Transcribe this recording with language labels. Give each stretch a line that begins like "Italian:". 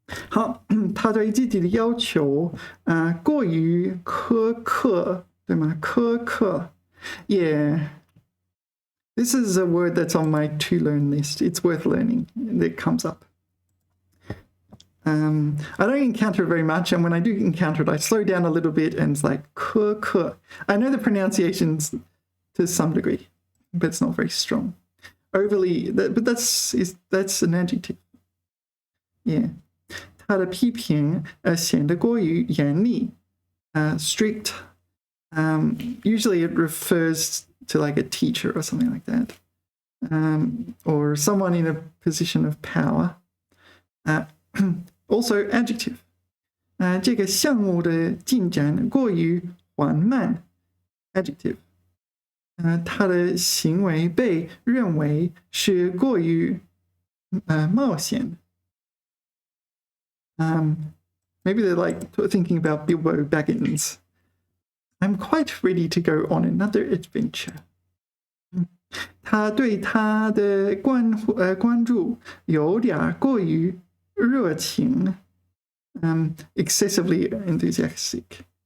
Chinese: 好，他对自己的要求过于苛刻，对吗？苛刻 ，Yeah.
English: This is a word that's on my to learn list. It's worth learning. It comes up. I don't encounter it very much, and when I do encounter it, I slow down a little bit, and it's like 苛刻. I know the pronunciations to some degree, but it's not very strong. Overly, but that's an adjective. Yeah.
Chinese: 他的批评显得过于严厉 strict.
English: Usually it refers to like a teacher or something like that, or someone in a position of power. Also adjective.
Chinese: 这个项目的进展过于缓慢 adjective. 他的行为被认为是过于冒险
English: Maybe they're like thinking about Bilbo Baggins. I'm quite ready to go on another adventure.
Chinese: 他对他的关注有点过于热情
English: excessively enthusiastic.